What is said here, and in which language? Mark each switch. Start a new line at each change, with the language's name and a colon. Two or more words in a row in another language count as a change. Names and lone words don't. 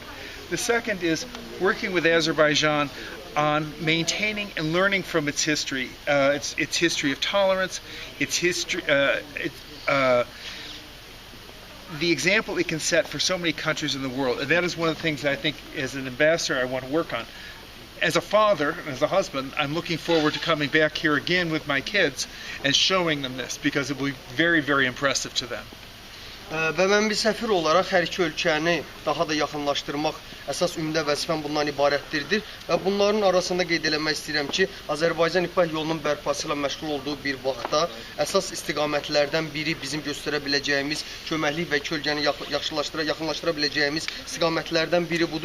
English: The second is working with Azerbaijan on maintaining and learning from its history, its history of tolerance, its history, the example it can set for so many countries in the world. And that is one of the things that I think as an ambassador I want to work on. As a father, as a husband, I'm looking forward to coming back here again with my kids and showing them this because it will be very, very impressive to them.
Azerbaijani: Və mən bir səfir olaraq hər iki ölkəni daha da yaxınlaşdırmaq əsas ümdə vəzifəm bundan ibarətdir və bunların arasında qeyd eləmək istəyirəm ki, Azərbaycan İpək yolunun bərpası ilə məşğul olduğu bir vaxtda əsas istiqamətlərdən biri bizim göstərə biləcəyimiz köməklik və kölgəni yaxınlaşdıra biləcəyimiz istiqamətlərdən biri budur.